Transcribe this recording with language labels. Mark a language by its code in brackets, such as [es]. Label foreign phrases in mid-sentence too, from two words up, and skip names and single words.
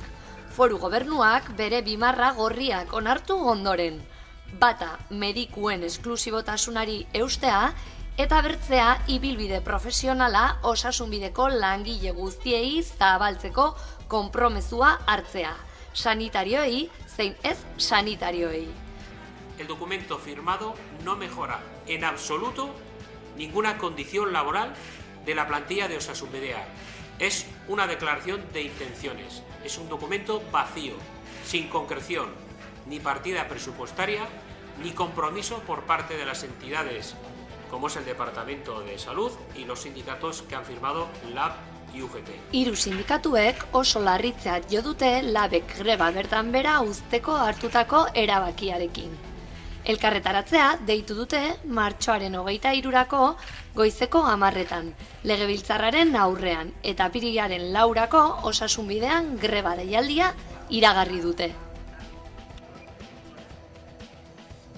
[eu] Foru gobernuak bere bimarra gorriak onartu ondoren. Bata medikuen esklusibotasunari eustea eta bertzea ibilbide profesionala osasunbideko langile guztiei zabaltzeko konpromezua hartzea. Sanitarioei zein ez sanitarioei. [es] El documento firmado no mejora en absoluto ninguna condición laboral de la plantilla de Osasunbidea. Es una declaración de intenciones. Es un documento vacío, sin concreción, ni partida presupuestaria, ni compromiso por parte de las entidades, como es el Departamento de Salud y los sindicatos que han firmado LAB y UGT. [eu] Hiru sindikatuek oso larritzat jo dute LABek greba bertan bera uzteko hartutako erabakiarekin. Elkarretaratzea deitu dute martxoaren 23rako goizeko 10etan, legebiltzarraren aurrean eta apirilaren 4rako osasunbidean greba deialdia iragarri dute.